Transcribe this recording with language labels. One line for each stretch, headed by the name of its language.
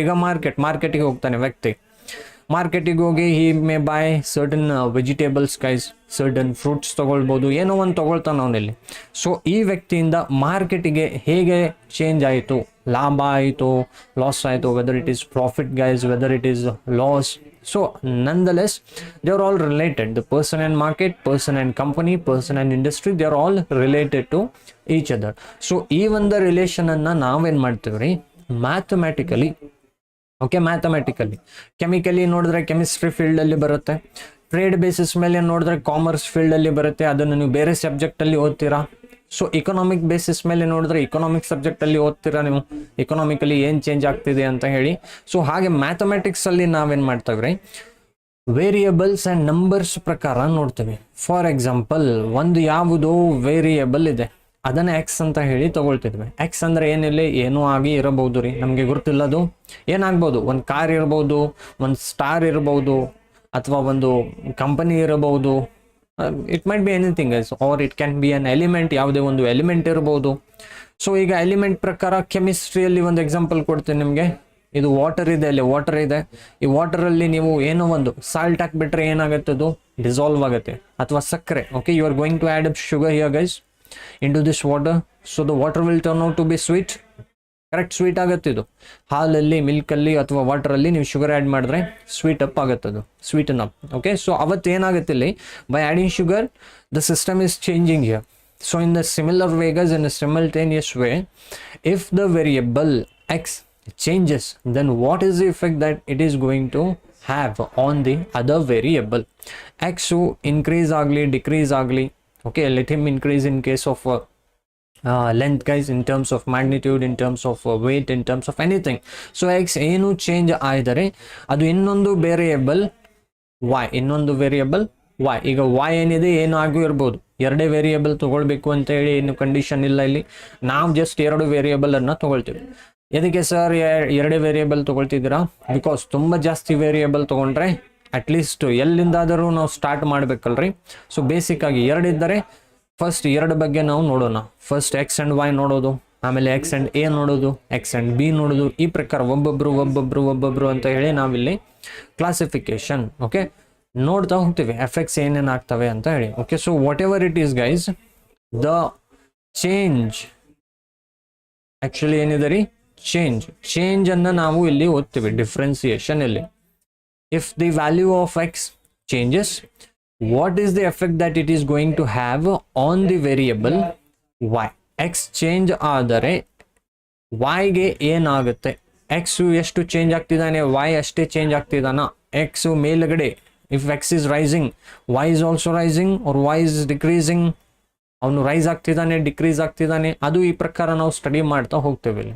Kannada: ಈಗ ಮಾರ್ಕೆಟಿಗೆ ಹೋಗ್ತಾನೆ ವ್ಯಕ್ತಿ, ಮಾರ್ಕೆಟಿಗೆ ಹೋಗಿ
English: he may buy certain vegetables guys,
Kannada: certain fruits ತೊಗೊಳ್ಬೋದು, ಏನೋ ಒಂದು ತೊಗೊಳ್ತಾನೆ ಅವನಲ್ಲಿ. ಸೊ ಈ ವ್ಯಕ್ತಿಯಿಂದ ಮಾರ್ಕೆಟಿಗೆ ಹೇಗೆ ಚೇಂಜ್ ಆಯಿತು, ಲಾಭ ಆಯಿತು, ಲಾಸ್ ಆಯಿತು,
English: Whether it is profit guys, whether it is loss. So nonetheless they are all related. The person and market, person and company, person and industry, they are all related to each other.
Kannada: So ಈ ಒಂದು ರಿಲೇಷನನ್ನು ನಾವೇನು ಮಾಡ್ತೀವಿ ರೀ mathematically. Okay, mathematically. Chemically ನೋಡಿದ್ರೆ chemistry ಫೀಲ್ಡಲ್ಲಿ ಬರುತ್ತೆ, trade basis ಮೇಲೆ ನೋಡಿದ್ರೆ ಕಾಮರ್ಸ್ ಫೀಲ್ಡಲ್ಲಿ ಬರುತ್ತೆ, ಅದನ್ನು ನೀವು ಬೇರೆ ಸಬ್ಜೆಕ್ಟಲ್ಲಿ ಓದ್ತೀರಾ. ಸೊ ಇಕನಾಮಿಕ್ ಬೇಸಿಸ್ ಮೇಲೆ ನೋಡಿದ್ರೆ ಇಕನಾಮಿಕ್ ಸಬ್ಜೆಕ್ಟಲ್ಲಿ ಓದ್ತೀರಾ ನೀವು, ಇಕನಾಮಿಕಲಿ ಏನು ಚೇಂಜ್ ಆಗ್ತಿದೆ ಅಂತ ಹೇಳಿ. ಸೊ ಹಾಗೆ ಮ್ಯಾಥಮೆಟಿಕ್ಸಲ್ಲಿ ನಾವೇನು ಮಾಡ್ತೀವಿ ರೀ ವೇರಿಯಬಲ್ಸ್ ಆ್ಯಂಡ್ ನಂಬರ್ಸ್ ಪ್ರಕಾರ ನೋಡ್ತೀವಿ. ಫಾರ್ ಎಕ್ಸಾಂಪಲ್, ಒಂದು ಯಾವುದೋ ವೇರಿಯಬಲ್ ಇದೆ, ಅದನ್ನು ಎಕ್ಸ್ ಅಂತ ಹೇಳಿ ತೊಗೊಳ್ತಿದ್ವಿ. ಎಕ್ಸ್ ಅಂದರೆ ಏನಿಲ್ಲ, ಏನೂ ಆಗಿ ಇರಬಹುದು ರೀ, ನಮಗೆ ಗೊತ್ತಿಲ್ಲದು ಏನಾಗ್ಬೋದು. ಒಂದು ಕಾರ್ ಇರ್ಬೋದು, ಒಂದು ಸ್ಟಾರ್ ಇರ್ಬೋದು, ಅಥವಾ ಒಂದು ಕಂಪನಿ ಇರಬಹುದು.
English: it might be anything else, or it can be an element,
Kannada: ಯಾವುದೇ ಒಂದು ಎಲಿಮೆಂಟ್ ಇರ್ಬೋದು. ಸೊ ಈಗ ಎಲಿಮೆಂಟ್ ಪ್ರಕಾರ ಕೆಮಿಸ್ಟ್ರಿಯಲ್ಲಿ ಒಂದು ಎಕ್ಸಾಂಪಲ್ ಕೊಡ್ತೀನಿ ನಿಮಗೆ. ಇದು ವಾಟರ್ ಇದೆ, ಅಲ್ಲಿ ವಾಟರ್ ಇದೆ, ಈ ವಾಟರಲ್ಲಿ ನೀವು ಏನೋ ಒಂದು ಸಾಲ್ಟ್ ಹಾಕ್ಬಿಟ್ರೆ ಏನಾಗುತ್ತೆ, ಅದು ಡಿಸಾಲ್ವ್ ಆಗುತ್ತೆ, ಅಥವಾ ಸಕ್ಕರೆ.
English: Okay, you are going to add up sugar here guys into this water, so the water will turn out to be sweet.
Kannada: Correct, sweet ಆಗುತ್ತೆ ಇದು. ಹಾಲಲ್ಲಿ, ಮಿಲ್ಕಲ್ಲಿ ಅಥವಾ ವಾಟರಲ್ಲಿ ನೀವು ಶುಗರ್ ಆ್ಯಡ್ ಮಾಡಿದ್ರೆ ಸ್ವೀಟ್ ಅಪ್ ಆಗುತ್ತೆ, ಅದು ಸ್ವೀಟನ್ ಅಪ್.
English: okay, so
Kannada: ಅವತ್ತು ಏನಾಗುತ್ತೆ ಇಲ್ಲಿ,
English: By adding sugar the system is changing here. So in the similar way guys, in a simultaneous way, if the variable X changes, then what is the effect that it is going to have on the other variable? X increase agli, decrease agli. Okay, let him increase in case of length guys, in terms of magnitude, in terms of weight, in terms of anything.
Kannada: So x ಏನು change ಆಯಿದರೆ ಅದು ಇನ್ನೊಂದು variable y, ಇನ್ನೊಂದು variable y. ಈಗ y ಏನಿದೆ ಏನು ಆಗೂ ಇರ್ಬೋದು, ಎರಡೇ ವೇರಿಯಬಲ್ ತೊಗೊಳ್ಬೇಕು ಅಂತ ಹೇಳಿ ಏನು ಕಂಡೀಷನ್ ಇಲ್ಲ ಇಲ್ಲಿ. ನಾವು ಜಸ್ಟ್ ಎರಡು ವೇರಿಯಬಲ್ ಅನ್ನು ತೊಗೊಳ್ತೀವಿ. ಎದಕ್ಕೆ ಸರ್ ಎರಡೇ ವೇರಿಯಬಲ್ ತೊಗೊಳ್ತಿದ್ದೀರಾ? ಬಿಕಾಸ್ ತುಂಬ ಜಾಸ್ತಿ ವೇರಿಯಬಲ್ ತೊಗೊಂಡ್ರೆ ಅಟ್ಲೀಸ್ಟ್ ಎಲ್ಲಿಂದಾದರೂ ನಾವು ಸ್ಟಾರ್ಟ್ ಮಾಡಬೇಕಲ್ರಿ. ಸೊ ಬೇಸಿಕ್ಕಾಗಿ ಎರಡಿದ್ದರೆ ಫಸ್ಟ್ ಎರಡು ಬಗ್ಗೆ ನಾವು ನೋಡೋಣ. ಫಸ್ಟ್ ಎಕ್ಸ್ ಆ್ಯಂಡ್ ವೈ ನೋಡೋದು, ಆಮೇಲೆ ಎಕ್ಸ್ ಆ್ಯಂಡ್ ಎ ನೋಡೋದು, ಎಕ್ಸ್ ಆ್ಯಂಡ್ ಬಿ ನೋಡೋದು. ಈ ಪ್ರಕಾರ ಒಬ್ಬೊಬ್ಬರು ಅಂತ ಹೇಳಿ ನಾವಿಲ್ಲಿ ಕ್ಲಾಸಿಫಿಕೇಶನ್ ಓಕೆ ನೋಡ್ತಾ ಹೋಗ್ತೀವಿ, ಎಫೆಕ್ಟ್ಸ್ ಏನೇನು ಆಗ್ತವೆ ಅಂತ ಹೇಳಿ.
English: okay, so whatever it is guys, the change actually
Kannada: ಏನಿದೆ ರೀ ಚೇಂಜನ್ನು ನಾವು ಇಲ್ಲಿ ಓದ್ತೀವಿ ಡಿಫ್ರೆನ್ಸಿಯೇಷನ್ ಇಲ್ಲಿ.
English: If the value of x changes, what is the effect that it is going to have on the variable y?
Kannada: x change ಆದರೆ y ಗೆ ಏನಾಗುತ್ತೆ? x ಎಷ್ಟು ಚೇಂಜ್ ಆಗ್ತಿದ್ದಾನೆ, y ಅಷ್ಟೇ ಚೇಂಜ್ ಆಗ್ತಿದ್ದಾನ? x ಮೇಲ್ಗಡೆ,
English: if x is rising, y is also rising, or y is decreasing,
Kannada: ಅವನು rice ಆಗ್ತಿದ್ದಾನೆ, decrease ಆಗ್ತಿದ್ದಾನೆ, ಅದು ಈ ಪ್ರಕಾರ ನಾವು ಸ್ಟಡಿ ಮಾಡ್ತಾ ಹೋಗ್ತೇವೆ.